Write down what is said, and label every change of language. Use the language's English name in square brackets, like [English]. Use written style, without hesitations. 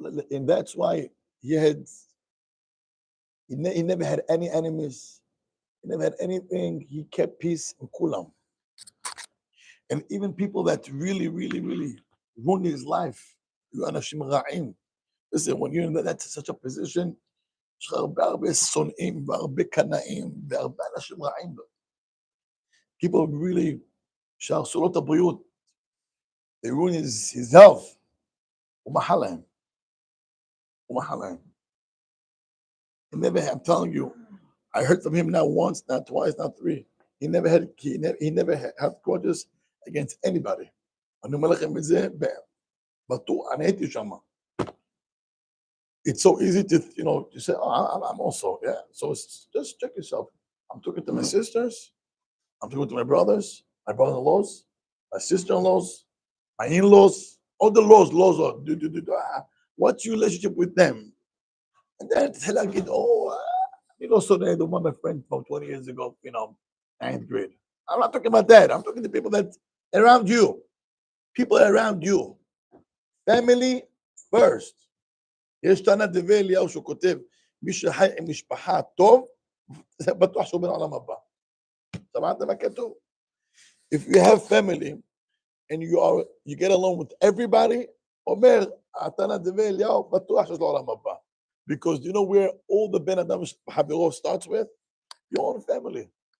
[English] And that's why he never had any enemies. He never had anything. He kept peace in kulam. And even people that really, really, really ruined his life, you anashim ra'im. Listen, when you're in that such a position, [Hebrew] יש לך הרבה שונאים והרבה קנאים והרבה אנשים רעים. [English] People really, [Hebrew] שהרסו לו את הבריאות, [English] they ruined his health. [Hebrew] הוא מחל להם. [English] I'm telling you, I heard from him not once, not twice, not three. He never had grudges against anybody. [Hebrew] אני אומר לכם את זה, בטוח, אני הייתי שם. [English] It's so easy to, to say, oh, I'm also, yeah. So just check yourself. I'm talking to my sisters. I'm talking to my brothers, my brother-in-laws, my sister-in-laws, my in-laws, all the laws are, what's your relationship with them? And then tell I get, so they the one my friend from 20 years ago, 9th grade. I'm not talking about that. I'm talking to people that around you, people around you, family first. [Hebrew] יש תנא דבי אליהו שהוא כותב, מי שחי עם משפחה טוב, זה בטוח שהוא בן העולם הבא. שמעתם מה כתוב? [English] If you have family, and you get along with everybody, [Hebrew] אומר, התנא דבי אליהו, בטוח שיש לו עולם הבא. [English] Because you know where all the Ben Adam Hatorah starts with? Your own family.